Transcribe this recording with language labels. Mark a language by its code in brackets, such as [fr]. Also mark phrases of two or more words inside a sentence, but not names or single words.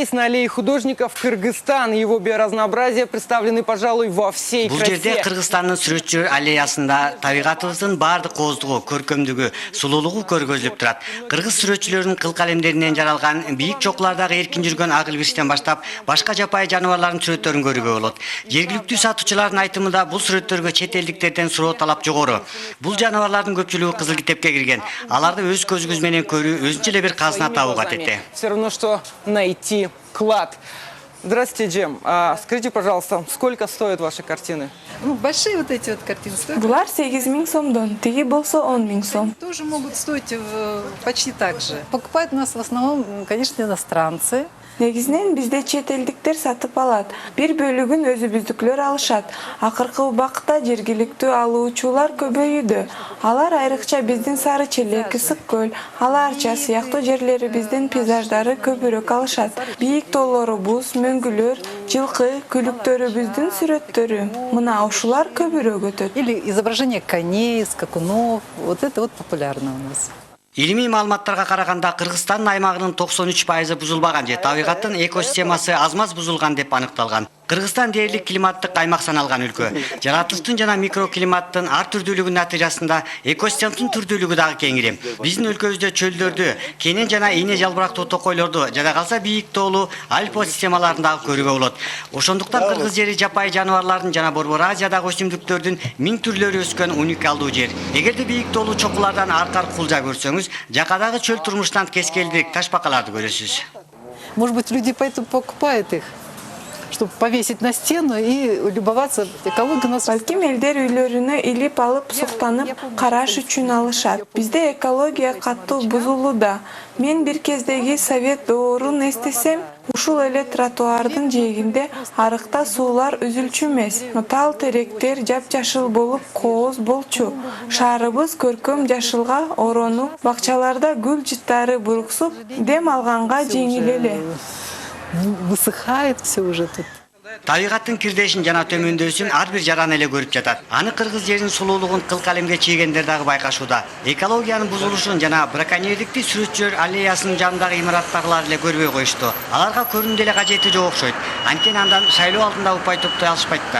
[ru] аллеи художников Кыргызстан. Его биоразнообразие представлены, пожалуй, во всей Бул красе. [ky] жерде Кыргызстандын сүрөтчү аллеясында табигатыбыздын баардык кооздугу, көркөмдүгү, сулуулугу көргөзүлүп турат. Кыргыз сүрөтчүлөрүнүн кыл калемдеринен жаралган бийик чокулардагы эркин жүргөн ак илбирстен баштап башка жапайы жаныбарлардын сүрөттөрүн көрүүгө болот. Жергиликтүү сатуучулардын айтымында бул сүрөттөргө чет элдиктерден суроо талап жогору. Бул жаныбарлардын көпчүлүгү кызыл китепке кирген. Аларды өз көзүңүз менен көрүү өзүнчө эле бир казына табуу катети. [ru] Все равно, что найти клад. Здравствуйте, Джем. Скажите, пожалуйста, сколько стоят ваши картины? Ну, большие вот эти вот картины стоят. [ky] Булар 8.000 сомдон, тиги болсо 10.000 сом. [ru] Тоже могут стоить почти так же. Покупают у нас в основном, конечно, иностранцы. [ky] Негизинен бизде чет элдиктер сатып алат. Бир бөлүгүн өзүбүздүкүлөр алышат. Акыркы убакытта жергиликтүү алуучулар көбөйүүдө. Алар айрыкча биздин Сары Челек, Ысык көл, Аларча сыяктуу жерлерибиздин пейзаждары көбүрөөк алышат. Бийик тоолорубуз, мөңгүлөр, жылкы, күлүктөрүбүздүн сүрөттөрү. Мына ушулар көбүрөөк өтөт. [ru] Или изображение коней, скакунов. Вот это вот популярно у нас. [ky] Илимий маалыматтарга караганда Кыргызстандын аймагынын 93% бузулбаган же табигаттын экосистемасы аз-маз бузулган деп аныкталган. Кыргызстан дээрлик климаттык аймак саналган өлкө. Жаратылыштын жана микроклиматтын ар түрдүүлүгүнүн натыйжасында экосистемдин түрдүүлүгү дагы кеңири. Биздин өлкөбүздө чөлдөрдү, кенен жана ийне жалбырактуу токойлорду, жада калса бийик тоолуу альпо системаларын дагы көрүүгө болот. Ошондуктан кыргыз жери жапайы жаныбарлардын жана Борбор Азиядагы өсүмдүктөрдүн 1000 түрлөрү өскөн уникалдуу жер. Эгерде бийик тоолуу чокулардан аркар кулжа көрсөңүз, жакадагы чөл турмуштан кескелдик ташбакаларды көрөсүз. [ru] Может быть, люди поэтому покупают их, чтобы повесить на стену и любоваться экологией у нас. [ky] Балким элдер үйлөрүнө илип алып суктанып караш үчүн алышат. Бизде экология катуу бузулууда. Мен бир кездеги совет доорун эстесем, ушул эле тротуардын жээгинде арыкта суулар үзүлчү эмес. Тал теректер жапжашыл болуп кооз болчу. Шаарыбыз көркөм жашылга оронуп, бакчаларда гүл жыттары буруксуп, дем алганга жеңил эле. [ru] Высыхает все уже тут. [ky] Табигаттын кирдешин жана төмөндөсүн ар бир жаран эле көрүп жатат. Аны кыргыз жеринин сулуулугун кыл калемге чийгендер дагы байкашууда. Экологиянын бузулушун жана браконьерликти сүрөтчүлөр аллеясынын жанындагы имараттагылар эле көрбөй коюшту. Аларга көрүндү эле кажети жок окшойт. Анткени андан шайлоо алдында упай топтой алышпайт да.